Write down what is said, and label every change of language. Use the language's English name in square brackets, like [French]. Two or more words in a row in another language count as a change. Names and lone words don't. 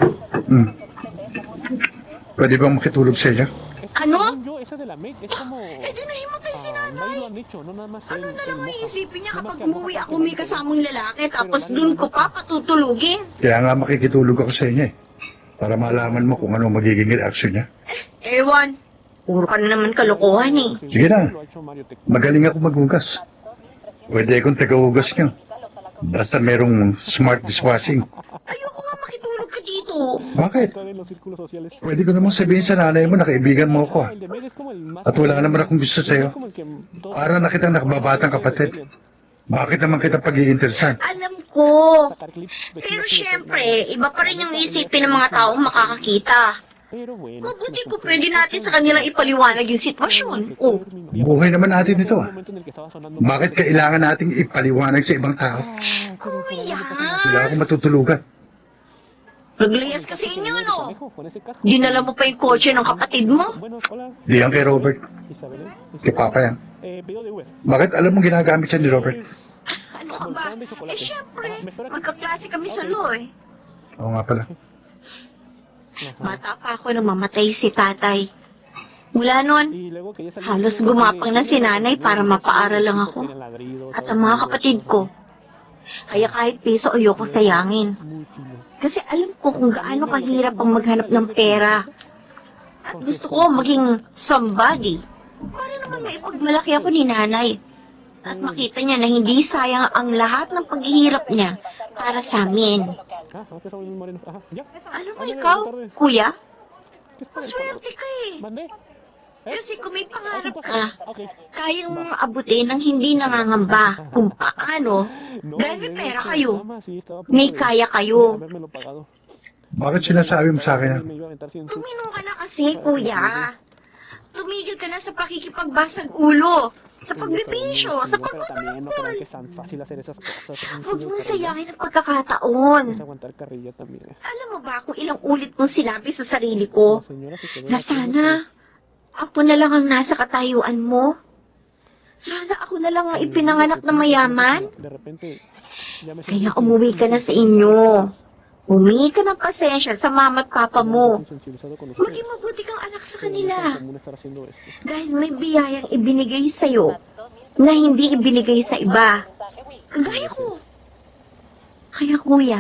[Filipino] Pwede bang makitulog sa inyo? Ano? [Spanish] Según yo, esa de la maid es como... [Filipino] Eh, di nahimatay si [Spanish] Varios [Filipino] nanay. [Spanish] lo han dicho, no nada más [Filipino] Ano [Spanish] él, [Filipino] na [Spanish] él [Filipino] lang [Spanish] moja. [Filipino] iisipin niya [Spanish] Nada más [Filipino] kapag [Spanish] que al moja [Filipino] umuwi [Spanish] porque [Filipino] ako may [Spanish] no [Filipino] kasamang lalaki tapos dun ko pa patutulugin? Kaya nga makikitulog ako sa inyo eh. Para malaman mo kung ano magiging reaksyon niya. Ewan, puro ka na naman kalokohan eh. Sige na. [Spanish] Lo ha hecho Mario Tec. [Filipino] Magaling ako maghugas. Pwede akong taga-hugas niyo. Basta merong [English] smart dishwashing. [Filipino] Ayoko nga makitulog ka dito. Bakit? [Spanish] Estar en los círculos sociales. [Filipino] Pwede ko namang sabihin sa nanay mo na kaibigan mo ako. [Spanish] El de maid es como el más... [Filipino] At wala naman akong gusto [Spanish] Es [Filipino] sa'yo. [Spanish] como el que todos- [Filipino] Para na kitang nakababatang kapatid. Bakit naman kita pag-iinteresan? Alam ko. [Spanish] sacar clips, [Filipino] Pero [Spanish] vestidos así de [Filipino] syempre, [Spanish] forma- [Filipino] iba pa rin yung isipin ng mga taong makakakita. [Spanish] Pero bueno, [Filipino] Mabuti ko pwede natin sa kanilang ipaliwanag yung sitwasyon. Oh, Buhay naman natin ito. [Spanish] Un momento en el que estaba sonando- [Filipino] Bakit kailangan nating ipaliwanag sa ibang tao? kuya. Wala akong matutulugan. Naglayas kasi inyo, no? [Spanish] Con ese casco. [Filipino] Dinala mo pa yung kotse ng kapatid mo? [Spanish] Bueno, hola, [Filipino] Di yan kay Robert. [Spanish] Isabel. [Filipino] Kay Papa yan. [Spanish] Pedido de Uber. [Filipino] Bakit alam mo ginagamit yan ni Robert? Ano ka ba? Eh, syempre, magkaklase kami sa law eh. Oo nga pala. Bata pa ako nang mamatay si tatay. Mula noon, [Spanish] Y luego que ya salió- [Filipino] halos gumapang na si nanay para mapaaral lang ako. [Spanish] Tienen ladridos, [Filipino] At ang mga kapatid ko. Kaya kahit piso ayoko sayangin. [Spanish] muy chido. [Filipino] Kasi alam ko kung gaano kahirap ang maghanap ng pera. At gusto ko maging somebody. Para naman maipagmalaki ako ni nanay. At makita niya na hindi sayang ang lahat ng paghihirap niya para sa amin. [Spanish] Ah, ¿no te sabes un moreno? Ajá, ya. [Filipino] Alam mo ikaw, kuya? Maswerte ka eh. [Spanish] Mandé. [Filipino] Kasi kung may pangarap ka, Okay. kayang abutin ng hindi nangangamba kung paano. [Spanish] No, [Filipino] Dahil may [Spanish] no, [Filipino] pera [Spanish] no, [Filipino] kayo. [Spanish] tama, sí, estaba a punto [Filipino] May [Spanish] de- [Filipino] kaya [Spanish] de [Filipino] kayo. [Spanish] habérmelo pagado. [Filipino] Bakit sinasabi mo sa akin yan? [Spanish] Me iba a aventar 100 sus. [Filipino] Tuminong ka na kasi, kuya. Tumigil ka na sa pakikipagbasag ulo, sa pagbibisyo, sa [Spanish] Pero también no [Filipino] pagmamahal. [Spanish] crean que es tan fácil hacer esas cosas. Es un [Filipino] Huwag [Spanish] chingo [Filipino] mong [Spanish] de carrilla. [Filipino] sayangin ang pagkakataon. [Spanish] Es aguantar carrilla también. [Filipino] Alam mo ba kung ilang ulit mong sinabi sa sarili ko [Spanish] La señora se quedó [Filipino] na [Spanish] haciendo [Filipino] sana ako na lang ang nasa katayuan mo? Sana ako na lang ang ipinanganak na mayaman? [Spanish] De repente, ya me [Filipino] Kaya umuwi ka na sa inyo. Humingi ka ng pasensya sa mama at papa mo. [Spanish] sensibilizado con [Filipino] Maging mabuti kang anak sa [Spanish] Pero no es tan [Filipino] kanila. [Spanish] común estar haciendo esto. [Filipino] Dahil may biyayang ibinigay sa'yo na hindi ibinigay sa iba. Kagaya ko. Kaya kuya,